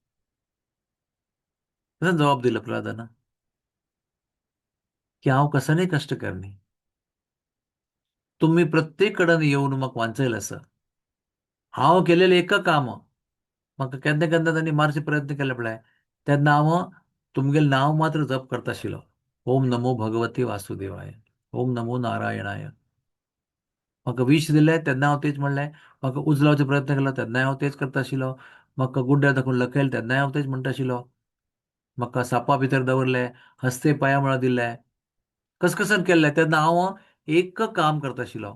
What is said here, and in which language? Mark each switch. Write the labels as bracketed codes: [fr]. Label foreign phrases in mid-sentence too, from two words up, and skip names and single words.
[kok] कसं जबाब दिला प्रल्हादान की हांव कसनय कश्ट करनी. तुम्ही प्रत्येक कडेन येवन म्हाका वांचयलें आसा. हांव केलेलें एक काम म्हाका केन्ना केन्ना तांणी मारचे प्रयत्न केले पळय, तेन्ना हांव तुमगेलें नांव मात्र जप करता आशिल्लो. [sa] ओम नमो भगवते वासुदेवाय, ओम नमो नारायणाय. [kok] म्हाका विश दिलें तेन्ना हांव तेच म्हणलें. म्हाका उजलावचो प्रयत्न केलो तेन्नाय हांव तेच करता आशिल्लो. म्हाका गुड्ड्या दाखोवन लखयलें तेन्नाय हांव तेच म्हणटा आशिल्लो. म्हाका सापा भितर दवरले, हस्ते पांयां दिले, कसकसन केल्लें तेन्ना हांव एक काम करता आशिल्लो.